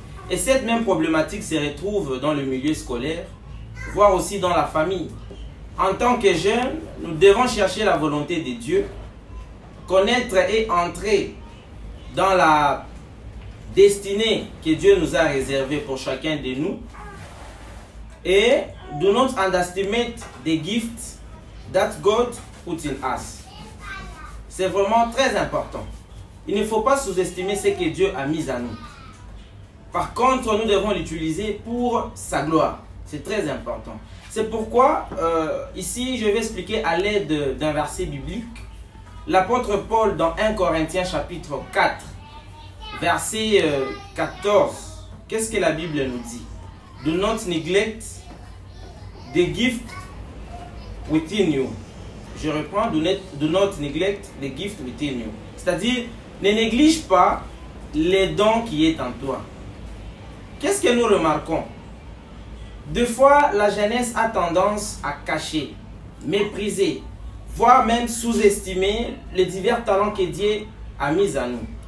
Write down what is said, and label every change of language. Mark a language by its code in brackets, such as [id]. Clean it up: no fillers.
[fr] Et cette même problématique se retrouve dans le milieu scolaire, voire aussi dans la famille. En tant que jeunes, nous devons chercher la volonté de Dieu, connaître et entrer dans la destinée que Dieu nous a réservée pour chacun de nous. [en] Et do not underestimate the gift that God put in us. [fr] C'est vraiment très important. Il ne faut pas sous-estimer ce que Dieu a mis à nous. Par contre, nous devons l'utiliser pour sa gloire. C'est très important. C'est pourquoi, ici, je vais expliquer à l'aide d'un verset biblique. L'apôtre Paul, dans 1 Corinthiens chapitre 4, verset 14, qu'est-ce que la Bible nous dit? [en] Do not neglect the gift within you. [fr] Je reprends, [en] do not neglect the gift within you. [fr] C'est-à-dire, ne néglige pas les dons qui est en toi. Qu'est-ce que nous remarquons? Des fois, la jeunesse a tendance à cacher mépriser, voire même sous-estimer les divers talents que Dieu a mis à nous.